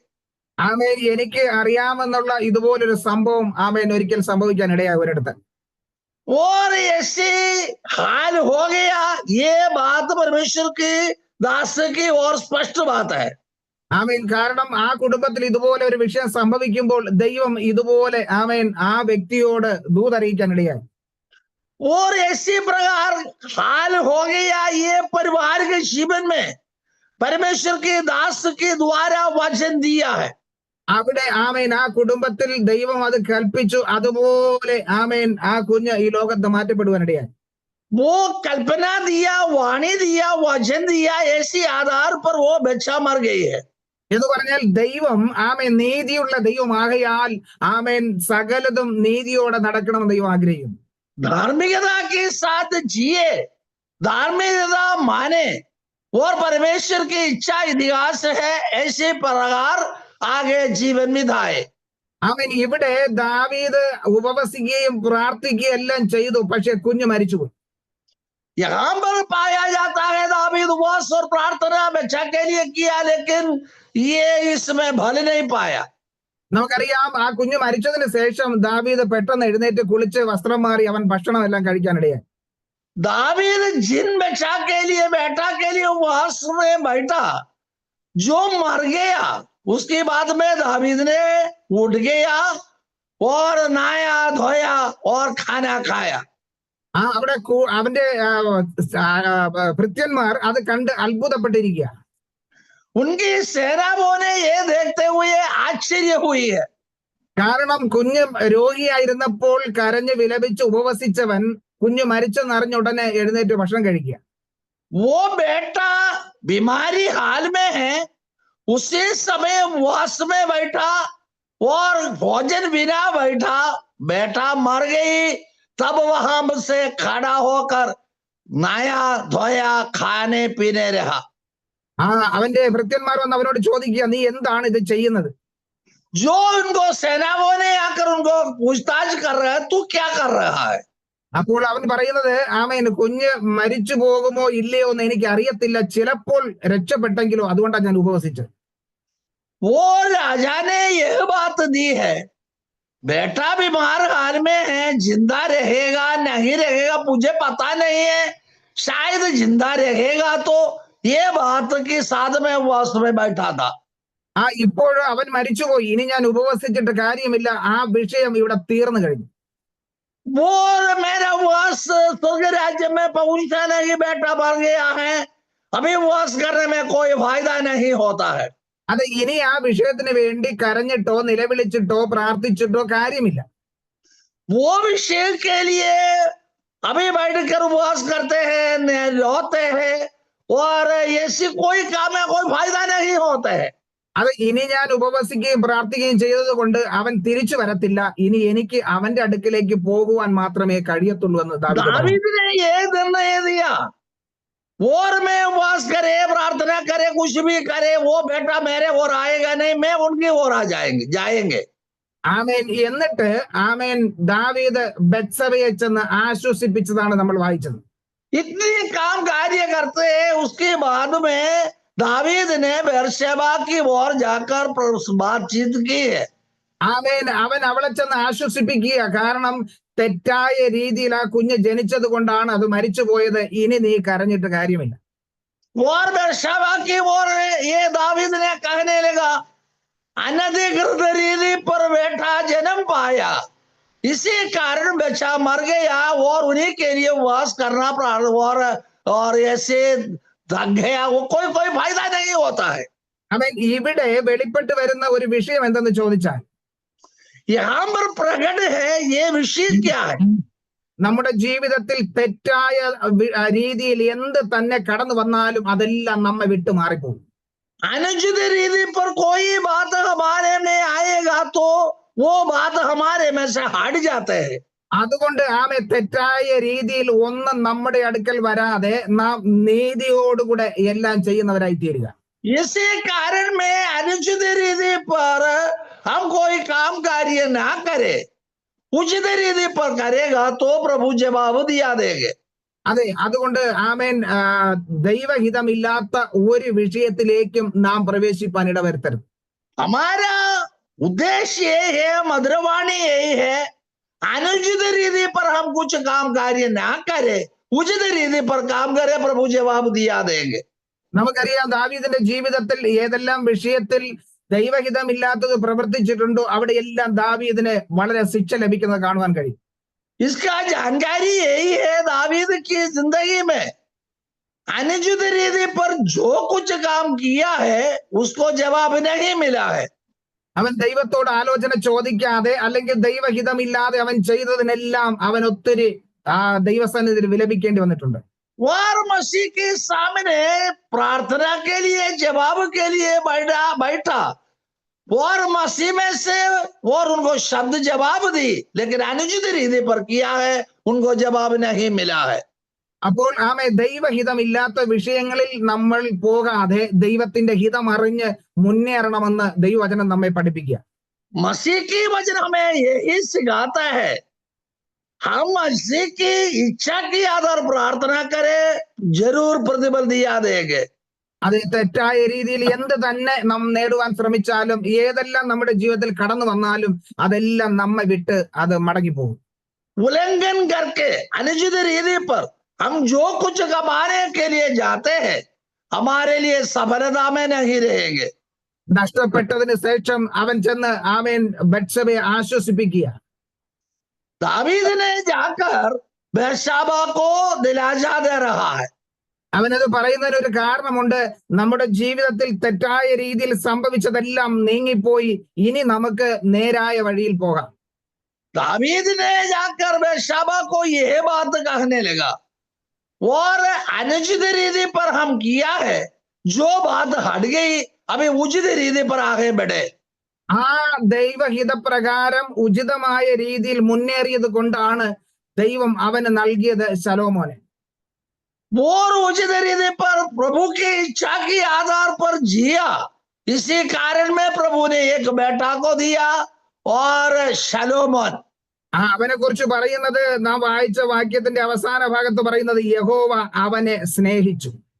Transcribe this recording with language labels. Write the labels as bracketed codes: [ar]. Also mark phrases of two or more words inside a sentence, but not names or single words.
[ml] ആമേൻ എനിക്ക് അറിയാമെന്നുള്ള ഇതുപോലൊരു സംഭവം ആമേൻ ഒരിക്കൽ സംഭവിക്കാൻ ഇടയായി ഒരിടത്ത്. [hi] और ऐसे हाल हो गया, ये बात परमेश्वर की दास की और स्पष्ट बात है। [ml] ആമേൻ കാരണം ആ കുടുംബത്തിൽ ഇതുപോലെ ഒരു വിഷയം സംഭവിക്കുമ്പോൾ ദൈവം ഇതുപോലെ ആമേൻ ആ വ്യക്തിയോട് ദൂതറിയിക്കാൻ ഇടയായി. [hi] और ऐसी प्रकार हाल हो गया, ये परिवार के जीवन में परमेश्वर के दास के द्वारा वचन दिया है। [ml] അവിടെ ആമേൻ ആ കുടുംബത്തിൽ ദൈവം അത് കൽപ്പിച്ചു. അതുപോലെ ആമേൻ ആ കുഞ്ഞ് ഈ ലോകത്ത് മാറ്റപ്പെടുവാനിടയായി. [hi] वो कल्पना दिया, वाणी दिया, वचन दिया, ऐसी आधार पर वो बच्चा मर गई है। [ml] എന്ന് പറഞ്ഞാൽ ദൈവം ആമേൻ നീതിയുള്ള ദൈവമാകയാൽ ആമേൻ സകലതും നീതിയോടെ നടക്കണമെന്ന് ദൈവം ആഗ്രഹിക്കുന്നു. [hi] धार्मिकता के साथ जिए, धार्मिकता माने और परमेश्वर की इच्छा इतिहास है, ऐसे प्रकार आगे जीवन बिताए। [ml] ആമേൻ ഇവിടെ ദാവീദ് ഉപവസിക്കുകയും പ്രാർത്ഥിക്കുകയും എല്ലാം ചെയ്തു. പക്ഷെ കുഞ്ഞ് മരിച്ചുപോയി. [hi] यहाँ पर पाया जाता है दावीद उपवास और प्रार्थना बच्चा के लिए किया, लेकिन ये इसमें फल नहीं पाया। [ml] നമുക്കറിയാം ആ കുഞ്ഞ് മരിച്ചതിന് ശേഷം ദാവീദ് പെട്ടെന്ന് എഴുന്നേറ്റ് കുളിച്ച് വസ്ത്രം മാറി അവൻ ഭക്ഷണം എല്ലാം കഴിക്കാനിടയായി. [hi] दावीद जिन बच्चा के लिए बेटा के लिए उपवास में बैठा, जो मर गया, उसके बाद में दावीद ने उठ गया और नहाया धोया और खाना खाया। [ml] അവിടെ അവന്റെ ഭൃത്യന്മാർ അത് കണ്ട് അത്ഭുതപ്പെട്ടിരിക്കുക. [hi] उनकी सेनाओं ने ये देखते हुए आश्चर्य हुई है। [ml] കാരണം കുഞ്ഞ് രോഗിയായിരുന്നപ്പോൾ കരഞ്ഞ് വിലപിച്ച് ഉപവസിച്ചവൻ കുഞ്ഞ് മരിച്ചെന്നറിഞ്ഞ ഉടനെ എഴുന്നേറ്റ് ഭക്ഷണം കഴിക്കുക. [hi] वो बेटा बीमारी हाल में है, उसी समय उपवास में बैठा और भोजन बिना बैठा, बेटा मर गई, तब वहां से खड़ा होकर नया धोया खाने पीने रहा। [ml] അവന്റെ ഭൃത്യന്മാർ വന്ന് അവനോട് ചോദിക്കുക, നീ എന്താണ് ഇത് ചെയ്യുന്നത്? [hi] जो उनको सेनाओं ने आकर उनको पूछताछ कर रहा है, तू क्या कर रहा है? [ml] അപ്പോൾ അവൻ പറയുന്നത്, ആമേൻ, കുഞ്ഞ് മരിച്ചു പോകുമോ ഇല്ലയോ എന്ന് എനിക്ക് അറിയത്തില്ല, ചിലപ്പോൾ രക്ഷപ്പെട്ടെങ്കിലോ, അതുകൊണ്ടാണ് ഞാൻ ഉപവസിച്ചത്. [hi] वो राजा ने यह बात दी है, बेटा बीमार हाल में है, जिंदा रहेगा नहीं रहेगा मुझे पता नहीं है, शायद जिंदा रहेगा, तो ये बात के साथ में उपवास में बैठा था. [ml] ഇപ്പോഴും അവൻ മരിച്ചുപോയി, ഇനി ഞാൻ ഉപവസിച്ചിട്ട് കാര്യമില്ല, ആ വിഷയം ഇവിടെ തീർന്നു കഴിഞ്ഞു. [hi] वो मेरा उपवास स्वर्ग राज्य में पहुंचा नहीं, बेटा मर गया है, अभी उपवास करने में कोई फायदा नहीं होता है. [ml] അത് ഇനി ആ വിഷയത്തിന് വേണ്ടി കരഞ്ഞിട്ടോ നിലവിളിച്ചിട്ടോ പ്രാർത്ഥിച്ചിട്ടോ കാര്യമില്ല. [hi] वो विषय के लिए अभी बैठकर उपवास करते हैं, रोते हैं, और ऐसी कोई काम है, कोई फायदा नहीं होता है. [ml] അത് ഇനി ഞാൻ ഉപവസിക്കുകയും പ്രാർത്ഥിക്കുകയും ചെയ്തത് കൊണ്ട് അവൻ തിരിച്ചു വരത്തില്ല, ഇനി എനിക്ക് അവന്റെ അടുക്കിലേക്ക് പോകുവാൻ മാത്രമേ കഴിയത്തുള്ളൂ എന്ന് ദാവീദ് പറഞ്ഞു. [hi] दावीद ने ये निर्णय दिया, और मैं उपवास करे, प्रार्थना करे, कुछ भी करे, वो बेटा मेरे ओर आएगा नहीं, मैं उनकी ओर आ जाएंगे. [ml] ആമേൻ. എന്നിട്ട് ആമേൻ ദാവീദ് ബത്സബയെ ചെന്ന് ആശ്വസിപ്പിച്ചതാണ് നമ്മൾ വായിച്ചത്. [hi] इतनी काम कार्य करते हैं, उसके बाद में दावीद ने बेर्शेबा की ओर जाकर बातचीत की है. [ml] ആമേൻ. അവൻ അവളെ ചെന്ന് ആശ്വസിപ്പിക്കുക, കാരണം തെറ്റായ രീതിയിൽ ആ കുഞ്ഞ് ജനിച്ചത് കൊണ്ടാണ് അത് മരിച്ചു പോയത്, ഇനി നീ കരഞ്ഞിട്ട് കാര്യമില്ല. [hi] और बेर्शेबा की ओर ये दावीद ने कहने लगा, अनधिकृत रीति पर बेटा जन्म पाया, इसी कारण बच्चा मर गया, और उन्हीं के लिए उपवास करना और ऐसे थक गया, वो कोई फायदा नहीं होता है. [ml] അവൻ ഇവിടെ വെളിപ്പെട്ട് വരുന്ന ഒരു വിഷയം എന്തെന്ന് ചോദിച്ചാൽ, [hi] यहाँ पर प्रकट है ये विषय क्या है? [ml] നമ്മുടെ ജീവിതത്തിൽ തെറ്റായ രീതിയിൽ എന്ത് തന്നെ കടന്നു വന്നാലും അതെല്ലാം നമ്മെ വിട്ടു മാറിപ്പോകും. [hi] अनुचित रीति पर कोई बात हमारे में आएगा तो वो बात हमारे में से हट जाते हैं. [ml] അതുകൊണ്ട് ആമേ തെറ്റായ രീതിയിൽ ഒന്നും നമ്മുടെ അടുക്കൽ വരാതെ നാം നീതിയോടുകൂടെ എല്ലാം ചെയ്യുന്നവരായി തീരുക. [hi] इसी कारण में अनुचित रीति पर हम कोई काम कार्य ना करे, उचित रीति पर करेगा तो प्रभु जवाब दिया देंगे. [ml] അതെ, അതുകൊണ്ട് ആമേൻ, ദൈവഹിതമില്ലാത്ത ഒരു വിഷയത്തിലേക്കും നാം പ്രവേശിപ്പാൻ ഇടവരുത്തരുത്. [hi] हमारा उद्देश्य यही है, मधुरवाणी यही है, अनुचित रीति पर हम कुछ काम कार्य ना करे, उचित रीति पर काम करे, प्रभु जवाब दिया देंगे. [ml] നമുക്കറിയാം ദാവീദിന്റെ ജീവിതത്തിൽ ഏതെല്ലാം വിഷയത്തിൽ ദൈവഹിതമില്ലാത്തത് പ്രവർത്തിച്ചിട്ടുണ്ടോ അവിടെയെല്ലാം ദാവീദിന് വളരെ ശിക്ഷ ലഭിക്കുന്നത് കാണുവാൻ കഴിയും. [hi] इसका जानकारी यही है, दावीद की जिंदगी में अनुचित रीति पर जो कुछ काम किया है उसको जवाब नहीं मिला है. [ml] അവൻ ദൈവത്തോട് ആലോചന ചോദിക്കാതെ അല്ലെങ്കിൽ ദൈവഹിതമില്ലാതെ അവൻ ചെയ്തതിനെല്ലാം അവൻ ഒത്തിരി ദൈവസന്നിധിയിൽ വിലപിക്കേണ്ടി വന്നിട്ടുണ്ട്. [hi] और मसीह के सामने प्रार्थना के लिए, जवाब के लिए बैठा, और मसीह में से और उनको शब्द जवाब दी, लेकिन अनुचित रीति पर किया है, उनको जवाब नहीं मिला है. [ml] അപ്പോൾ ആമേ ദൈവഹിതമില്ലാത്ത വിഷയങ്ങളിൽ നമ്മൾ പോകാതെ ദൈവത്തിന്റെ ഹിതം അറിഞ്ഞ് മുന്നേറണമെന്ന് ദൈവവചനം നമ്മെ പഠിപ്പിക്കുക. [hi] मसीह की वचन हमें यही सिखाता है, हम मसीह की इच्छा की आधार प्रार्थना करें, जरूर प्रतिफल दिया देंगे. [ml] അത് തെറ്റായ രീതിയിൽ എന്ത് തന്നെ നാം നേടുവാൻ ശ്രമിച്ചാലും ഏതെല്ലാം നമ്മുടെ ജീവിതത്തിൽ കടന്നു വന്നാലും അതെല്ലാം നമ്മെ വിട്ട് അത് മടങ്ങിപ്പോകും. [hi] उल्लंघन करके अनुचित रीति पर हम जो कुछ कमाने के लिए जाते हैं, हमारे लिए सफलता में नहीं रहेंगे. [ml] നഷ്ടപ്പെട്ടതിന് ശേഷം അവൻ ചെന്ന് ആമേൻ ബത്ശബയെ ആശ്വസിപ്പിക്കുക. [hi] दावीद ने जाकर बेर्शेबा को दिलासा दे रहा है. [ml] അവനത് പറയുന്നതിന് ഒരു കാരണമുണ്ട്. നമ്മുടെ ജീവിതത്തിൽ തെറ്റായ രീതിയിൽ സംഭവിച്ചതെല്ലാം നീങ്ങിപ്പോയി, ഇനി നമുക്ക് നേരായ വഴിയിൽ പോകാം. [hi] दावीद ने जाकर बेर्शेबा को यह बात कहने लगा, और अनुचित रीति पर हम किया है, जो बात हट गई, अभी उचित रीति पर आगे बढ़े. [ml] ആ ദൈവഹിതപ്രകാരം ഉചിതമായ രീതിയിൽ മുന്നേറിയത് കൊണ്ടാണ് ദൈവം അവന് നൽകിയത് ശലോമോനെ. [hi] और उचित रीति पर प्रभु की इच्छा के आधार पर जिया, इसी कारण में प्रभु ने एक बेटा को दिया और शलोमोन [ml] അവനെ കുറിച്ച് പറയുന്നത് നാം വായിച്ച വാക്യത്തിന്റെ അവസാന ഭാഗത്ത് പറയുന്നത് യഹോവ അവനെ സ്നേഹിച്ചു.